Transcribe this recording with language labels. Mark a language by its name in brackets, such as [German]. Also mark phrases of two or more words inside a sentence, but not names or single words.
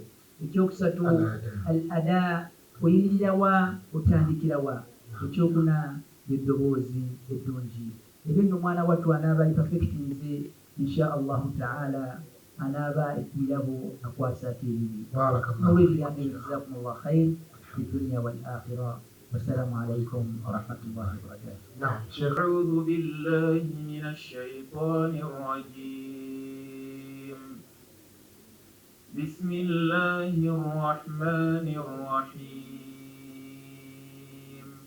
[Ganda] Ekyokusatu al ada, oyimirira wa otandikira wa. Ekyokuna eddoboozi eddungi. Ebyo nno omwana wattu anaaba perfectinze [Arabic] إن شاء الله تعالى, [Ganda] anaaba ekirabo akwasa ate ebibi. N'olwebigambo ebyo [Arabic] جزاكم الله خير في الدنيا والآخرة. والسلام عليكم ورحمة الله وبركاته. نعم شيخ. أعوذ بالله من الشيطان الرجيم. بسم الله الرحمن الرحيم.